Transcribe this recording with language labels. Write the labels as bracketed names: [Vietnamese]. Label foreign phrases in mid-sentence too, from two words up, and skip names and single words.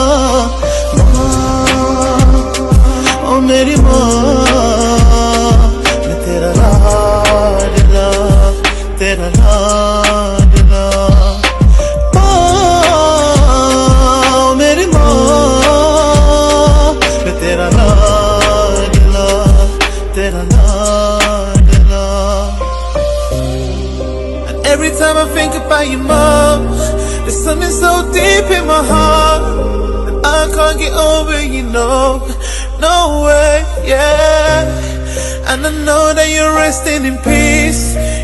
[Hindi] ओ मेरी माँ, मैं तेरा लाडला, तेरा लाडला। ओ मेरी माँ, मैं तेरा लाडला, तेरा लाडला। [English] And every time I think about you, Mom, there's something so deep in my heart that I can't get over, you know. No way, yeah. And I know that you're resting in peace.